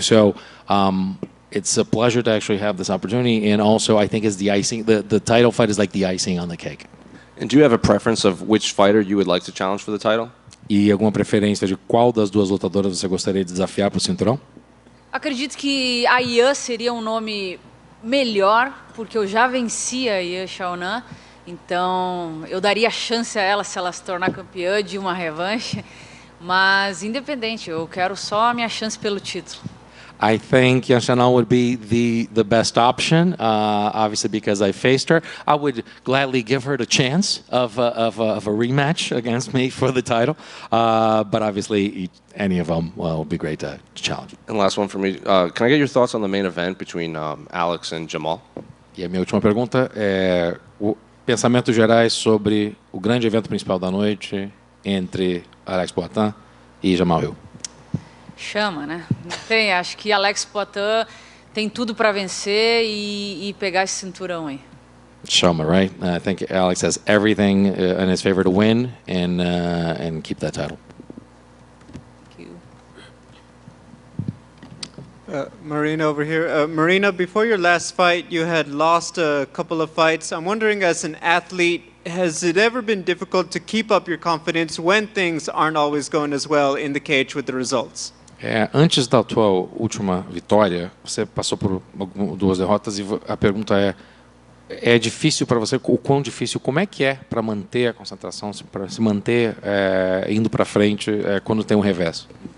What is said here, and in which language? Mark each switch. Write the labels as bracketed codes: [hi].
[en] So it's a pleasure to actually have this opportunity, and also I think is the icing. The title fight is like the icing on the cake. And do you have a preference of which fighter you would like to challenge for the title? [pt] E alguma preferência de qual das duas lutadoras você gostaria de desafiar para o cinturão? Acredito que a Yan seria um nome melhor, porque eu já venci a Yan Xiaonan, então eu daria chance a ela se ela se tornar campeã de uma revanche, mas independente, eu quero só a minha chance pelo título. [en] I think Yan Xiaonan would be the best option, obviously because I faced her. I would gladly give her the chance of a rematch against me for the title, but obviously any of them will be great to challenge. And last one for me, can I get your thoughts on the main event between Alex and Jamal? [pt] E a minha última pergunta é pensamentos gerais sobre o grande evento principal da noite entre Alex Poitin e Jamal Hill. Chama, né? Tem, acho que Alex Poitin tem tudo para vencer e pegar esse cinturão aí. [en] Chama, right? I think Alex has everything in his favor to win and keep that title. Thank you. Marina over here. Marina, before your last fight, you had lost a couple of fights. I'm wondering, as an athlete, has it ever been difficult to keep up your confidence when things aren't always going as well in the cage with the results? [pt] Antes da tua última vitória, você passou por duas derrotas e a pergunta é difícil para você? O quão difícil? Como é que é para manter a concentração, para se manter indo para frente quando tem um revés?